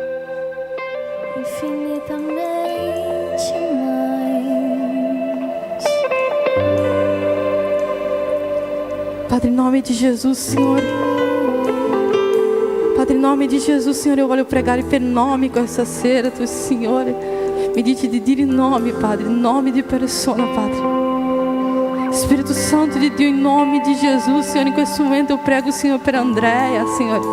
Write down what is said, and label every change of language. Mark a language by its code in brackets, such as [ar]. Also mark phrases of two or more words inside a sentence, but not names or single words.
[pt] infinitamente mais. Padre, em nome de Jesus, Senhor. [it] Padre, em nome di Gesù, Signore, io voglio pregare per nomi questa sera, tu Signore. Mi dici di dire nome, Padre, nome di persona, Padre. Spirito Santo di Dio, in nome di Gesù, Signore, in questo momento [pt] eu prego, [it] Signore, per Andrea, Signore.